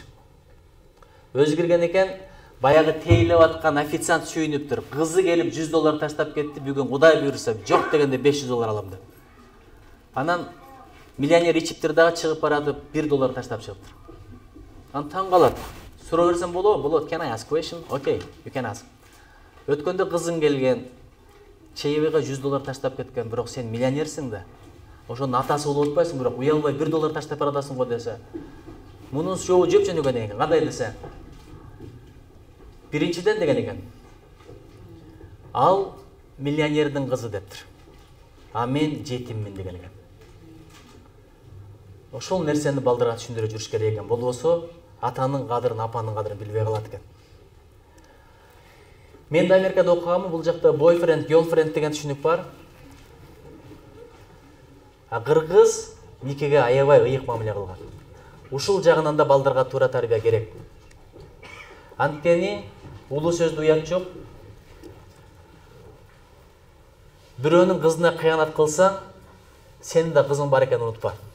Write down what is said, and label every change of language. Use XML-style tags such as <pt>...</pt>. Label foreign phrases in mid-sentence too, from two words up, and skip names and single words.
<ky>Өзү кирген экен, баягы тейлеп аткан официант сүйүнүптүр. Кызы келип $100 таштап кетти. Бүгүн Кудай буйрса, жок дегенде $500 алам деп. Анан миллионер ичиптир дагы чыгып баратып $1 таштап чыгыптыр. Анан таң калат. Суроо берсем болобу? Болот.</ky> <en>Can I ask question? Okay, you can ask.</en> <ky>Өткөндө кызың келген, чейбеге $100 таштап кеткен, бирок сен миллионерсиң да. Ошонун атасы болуп атпайсың, бирок уялбай $1 таштап баратасың го десе. Мунун жолу жөп жөнөгөн экен. Кандай десе? Биринчиден деген экен. Ал миллионердин кызы дептир. А мен жетиммин деген экен. Ошол нерсени балдарга түшүндүрө жүрүш керек экен. Болбосо атанын кадырын, апанын кадырын билбей калат экен. Мен да Америкада окуганмын, бул жакта</ky> <en>boyfriend, girlfriend</en> <ky>деген түшүнүк бар. А кыргыз никеге аябай ыйык мамиле кылган. Ушул жагынан да балдарга туура тарбия керек. Анткени улуу сөздө уят жок. Бирөөнүн кызына кыянат кылсаң, сенин да кызың бар экенин унутпа.</ky>